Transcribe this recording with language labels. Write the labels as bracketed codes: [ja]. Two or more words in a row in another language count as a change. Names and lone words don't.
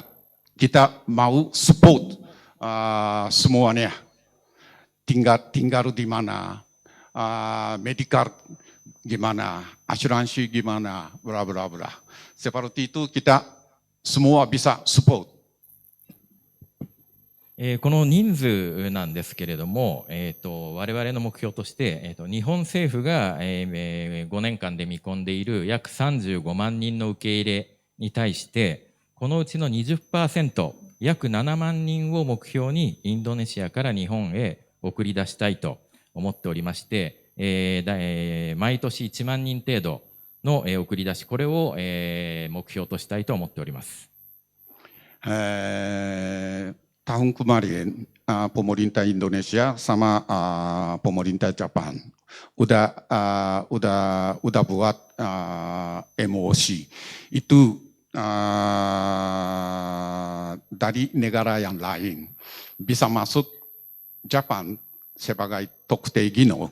[id] Kita mau support semuanya. Tinggal di mana, medical gimana, asuransi gimana, bla bla bla. Seperti itu kita semua bisa support. [ja] この人数なんですけれども、我々の目標として、日本政府が、5年間で見込んでいる約35万人の受け入れに対して、このうちの 20%、約7万人を目標にインドネシアから日本へ送り出したいと思っておりまして、毎年1万人程度の送り出し、これを目標としたいと思っております。 [id] Tahun kemarin pemerintah Indonesia sama pemerintah Jepang udah buat MOC. Itu dari negara yang lain bisa masuk Jepang sebagai Tokte Gino.